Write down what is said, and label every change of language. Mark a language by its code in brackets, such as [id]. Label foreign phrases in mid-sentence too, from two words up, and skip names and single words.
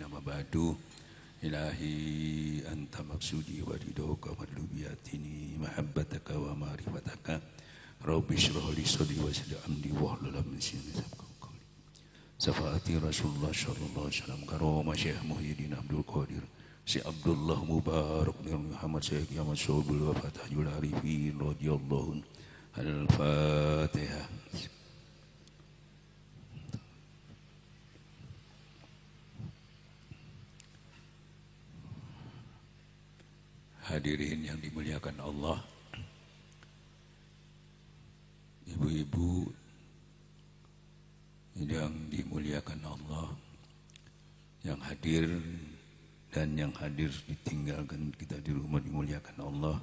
[ar] أما بعد. إلهي أنت مقصودي ورضاك مطلوبي أعطني محبتك ومعرفتك. رب اشرح لي صدري ويسر أمري واحلل عقدة من لساني يفقه قولي. شفاعة رسول الله صلى الله عليه وسلم كرامة الشيخ محيي الدين عبد القادر الشيخ عبد الله مبارك بن محمد الشيخ أحمد شعبول وفاتح العارفين رضي الله الفاتحة. [id] Hadirin yang dimuliakan Allah, ibu-ibu yang dimuliakan Allah, yang hadir dan yang hadir ditinggalkan kita di rumah dimuliakan Allah.